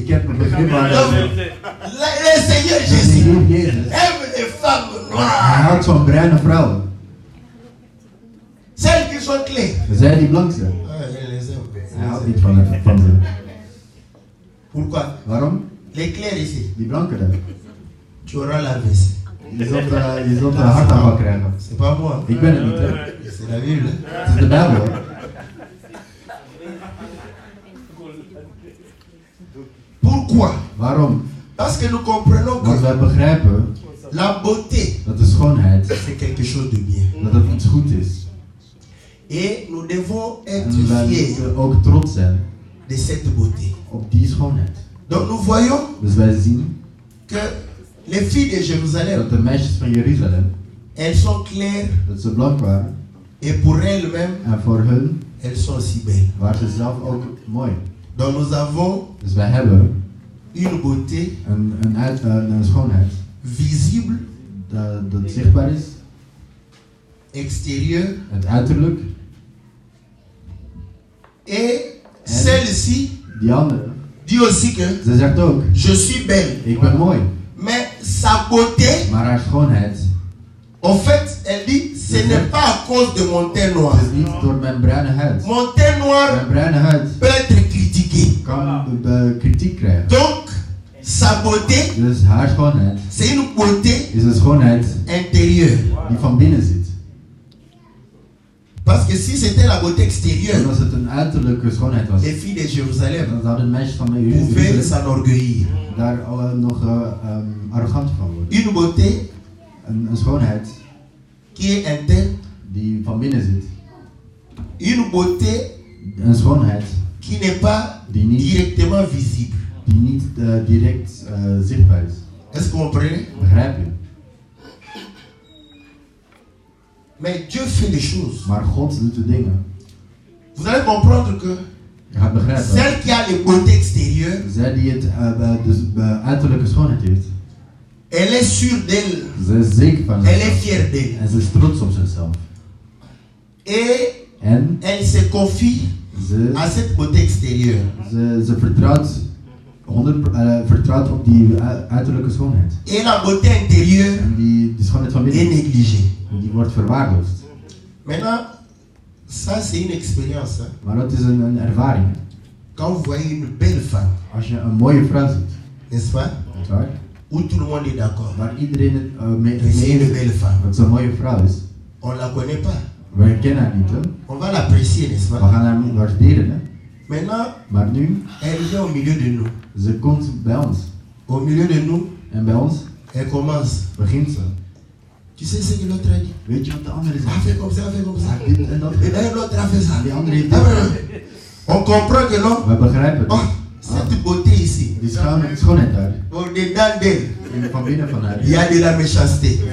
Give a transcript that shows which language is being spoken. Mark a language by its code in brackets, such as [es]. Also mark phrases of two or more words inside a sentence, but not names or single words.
[nl] Ik heb een begrip [fr] Donc, [nl] aan [fr] le Seigneur [nl] de [fr] Jésus [nl] Heer Jezus. [fr] aime les femmes [nl] Hij [fr] noires. [nl] houdt van bruine vrouwen. [fr] Celles qui sont claires. [nl] Zij die blank zijn. [fr] Ah, il les aime. [nl] Hij houdt niet van ze. [fr] Pourquoi? [nl] Waarom? [fr] Les clairs ici. [nl] Die blanke dan. [fr] Tu auras la veste. [nl] Je zult een hartaanval krijgen. [fr] C'est pas moi. [nl] Ik ben het niet, hè. [fr] C'est la Bible. [nl] Het is de Bijbel. [fr] Pourquoi? [nl] Waarom? [fr] Parce que nous comprenons [nl] Want [fr] que [nl] wij begrijpen [fr] la beauté, [nl] dat de schoonheid, [fr] c'est quelque chose de bien. [nl] dat het iets goed is. [fr] Et nous devons [nl] En [fr] être [nl] wij [fr] fiers [nl] moeten ook trots zijn [fr] de cette beauté. [nl] op die schoonheid. [fr] Donc nous voyons [nl] Dus wij zien [fr] que les filles de [nl] dat [fr] Jérusalem, [nl] de meisjes van Jeruzalem, [fr] elles sont claires [nl] dat ze blank waren. [fr] et pour elles-mêmes, [nl] En voor hun [fr] elles sont aussi belles. [nl] waren ze zelf ook mooi. [fr] Donc nous avons [nl] Dus wij hebben [fr] une beauté [nl] een schoonheid [fr] visible, [nl] dat zichtbaar is. [fr] extérieure, [nl] Het uiterlijk. [fr] et celle-ci [nl] Die andere. [fr] dit aussi que [nl] Ze zegt ook, [fr] je suis belle. [nl] ik ben mooi. [fr] Mais sa beauté, [nl] Maar haar schoonheid, [fr] en fait, elle dit, ce n'est pas à cause de mon teint noir. [nl] het is niet door mijn bruine huid. [fr] Mon teint noir [nl] Mijn bruine huid [fr] peut être critiqué. [nl] kan kritiek krijgen. [fr] Donc, sa beauté, [nl] Dus haar schoonheid [fr] c'est une beauté [nl] is een schoonheid [fr] intérieure. [nl] die van binnen zit. [fr] Parce que si c'était la beauté [nl] En [fr] extérieure, [nl] als het een uiterlijke schoonheid was, [fr] les filles de Jérusalem [nl] dan zouden de meisjes van [fr] pouvaient [nl] Jeruzalem [fr] s'enorgueillir. [nl] daar nog arrogant van worden. [fr] Une beauté [nl] Een schoonheid [fr] qui est interne, [nl] die van binnen zit. [fr] une beauté [nl] Een schoonheid [fr] qui n'est pas [nl] die niet, [fr] directement visible. [nl] die niet direct zichtbaar is. [fr] Est-ce que vous comprenez? [nl] Begrijp je? [fr] Mais Dieu fait des choses. [nl] Maar God doet de dingen. [fr] Vous allez comprendre que [nl] Je gaat begrijpen. [fr] celle qui a les beautés extérieures, [nl] Zij die het uiterlijke schoonheid heeft, [fr] elle est sûre d'elle, [nl] ze is zeker van [fr] elle est [nl] zichzelf. [fr] fière d'elle. [nl] En ze is trots op zichzelf. [fr] Et [nl] En [fr] elle se confie [nl] ze, [fr] à cette beauté extérieure. [nl] ze vertrouwt, vertrouwt op die uiterlijke schoonheid. [fr] Et la beauté intérieure [nl] En die schoonheid van [fr] est [nl] binnen, [fr] négligée. [nl] die wordt verwaarloosd. [fr] Maintenant, ça c'est une expérience. Hein. [nl] Maar dat is een ervaring. [fr] Quand vous voyez une belle femme, [nl] Als je een mooie vrouw ziet, [fr] n'est-ce pas? [nl] niet waar? [fr] Où tout le monde est d'accord. [nl] Waar iedereen het mee [fr] Mais c'est une [nl] eens [fr] belle [nl] is [fr] femme. [nl] dat ze een mooie vrouw is. [fr] On ne la connaît pas. [nl] Wij kennen haar niet, hè? [fr] On va l'apprécier, n'est-ce [nl] We [fr] pas? [nl] gaan haar niet waarderen, hè? [fr] Maintenant, [nl] Maar nu, [fr] elle vient au milieu de nous. [nl] ze komt bij ons. [fr] Au milieu de nous, [nl] En bij ons [fr] elle commence. [nl] begint ze. [fr] Tu sais ce que l'autre a dit? [nl] Weet je wat de andere [fr] Elle [nl] zegt? [fr] fait comme ça, elle fait comme ça. [nl] Ah, dit en dat. [fr] Et d'ailleurs, l'autre a fait ça. [nl] En die andere heeft [fr] Ah, [nl] dit. [fr] ouais. On comprend que non? [nl] We begrijpen het. [fr] Oh, cette beauté ici, [nl] Die schoonheid daar. [fr] au-dedans d'elle, [nl] En van binnen van haar [fr] il y a de la méchanceté.